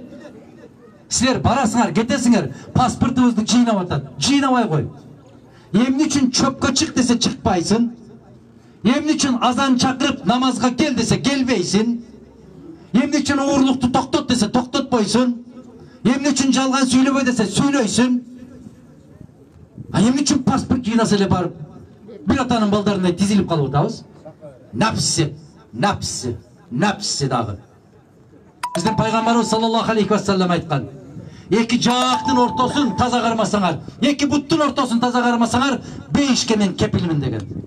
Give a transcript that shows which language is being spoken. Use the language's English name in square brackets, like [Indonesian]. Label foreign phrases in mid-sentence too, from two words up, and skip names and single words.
[Kyrgyz] Силер барасыңар, кетесиңер, паспортубузду жыйнап атат. Жыйнабай кой. Эмне үчүн чөпкө чык десе чыкпайсың? Эмне үчүн азан чакырып намазга кел десе келбейсиң? Эмне үчүн уурлукту токтот десе токтотпойсуң? Эмне үчүн жалған сөйлебей десе сөйлейсің. Эмне үчүн паспорт жинаса эле барып bir атанын балдарындай тизилип калып атабыз. Напсы дагы. Биздин пайгамбарыбыз [Arabic] صلى الله عليه وسلم [Kyrgyz] айткан: эки жактын ортосун таза кармасаңар, эки буттун ортосун таза кармасаңар, бейишке мен кепилмин деген.